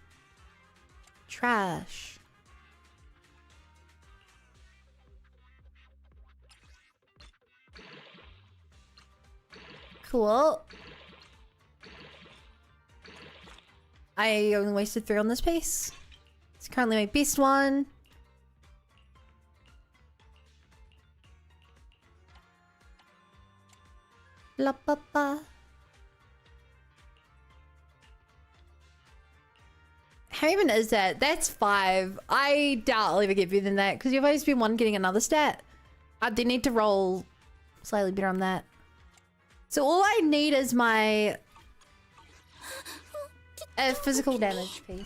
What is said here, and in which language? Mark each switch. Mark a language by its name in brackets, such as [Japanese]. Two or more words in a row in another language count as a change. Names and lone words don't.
[English] Trash. Cool. I only wasted 3 on this piece. It's currently my beast one. La ba ba. How even is that? That's 5. I doubt I'll ever get better than that because you've always been one getting another stat. I do need to roll slightly better on that. So all I need is my physical damage piece.